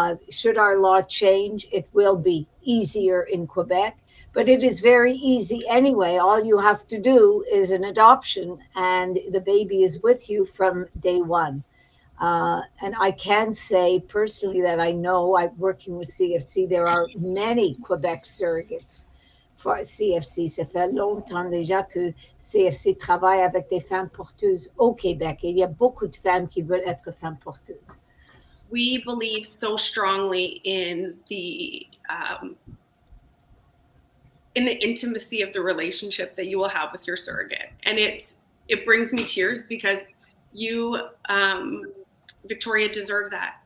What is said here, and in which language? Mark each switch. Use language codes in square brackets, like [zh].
[en] Should our law change, it will be easier in Quebec, but it is very easy anyway. All you have to do is an adoption and the baby is with you from day one. And I can say personally that I know, I'm working with CFC, there are many Quebec surrogates for CFC. [fr] Ça fait longtemps déjà que CFC travaille avec des femmes porteuses au Québec. Et il y a beaucoup de femmes qui veulent être femmes porteuses. [en] We believe so strongly in the intimacy of the relationship that you will have with your surrogate. And it brings me tears because you, Victoria, deserve that.